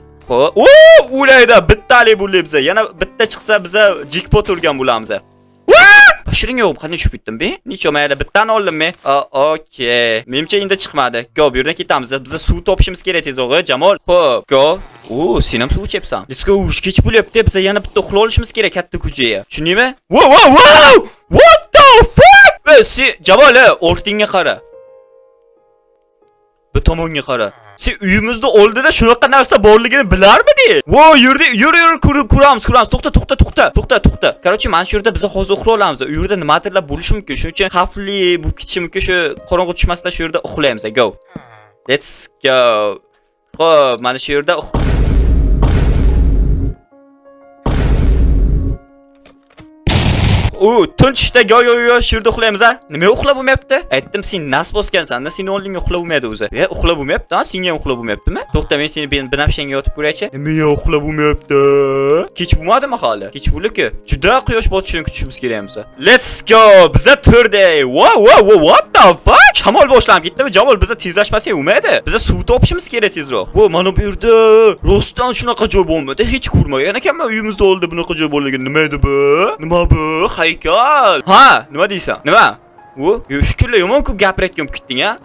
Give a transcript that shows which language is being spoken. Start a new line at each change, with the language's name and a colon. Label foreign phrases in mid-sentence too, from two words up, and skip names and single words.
Uzbek: O'laydi, bittalik bo'lib biza. Yana bitta chiqsa biza jackpot urgan bo'lamiz. Bashiring yo'q, qanday tushib ketdim be? Necha mayda bittani oldimmi? Okey. Menimcha endi chiqmadi. Go, bu yerdan ketamiz. Biza suv topishimiz kerak tezroq, Jamol. Xo'p, go. Sen ham suv ichayapsan.
English: Let's go.
Uzbek: Kech bo'lyapti. Biza yana bitta uxlab olishimiz kerak katta ko'chaga. Tushundingmi?
English: What the fuck?
Uzbek: Jamol, o'rtingga qara. Bu tomonga qara. Sen uyimizda oldida shunaqa narsa borligini bilarmiding? Vo, yur, ko'ramiz. To'xta. Короче, mana shu yerda biz hozir uxlay olamiz. U yerda nimadirlar bo'lishi mumkin. Shuning uchun xavfli bu ketishi mumkin. Shu qorong'i tushmasdan shu yerda uxlaymiz.
English: Go. Let's go.
Uzbek: Xo'p, mana shu yerda tunchda yo shu yerda uxlaymiz a? Nima uxlab bo'lmayapti? Aytdim, sen nas bosgansan-da, seni o'rningga uxlab bo'lmaydi o'zi. Uxlab bo'lmayapti, ha? Senga ham uxlab bo'lmayaptimi? To'xta, men seni binafshanga yotib ko'raychi. Nima uxlab bo'lmayapti? Kech bo'lmadimi hali? Kech bo'ldi-ku. Juda quyosh botishini kutishimiz kerak biz.
English: Let's go.
Uzbek: Biza turday.
English: Wow, what the fuck?
Uzbek: Shamol boshlanib ketdimi? Jamol, biza tezlashmasak bo'lmaydi. Biza suv topishimiz kerak tezroq. Bu mana bu yerda rostdan shunaqa joy bo'lmadi. Hech ko'rmagan ekanman uyimizda oldi bunaqa joy bo'lganini. Nima edi bu? Nima bu? Haykal. Ha, nima deysan? Nima? Shunday yomon ko'p gapirayotgan ketding a?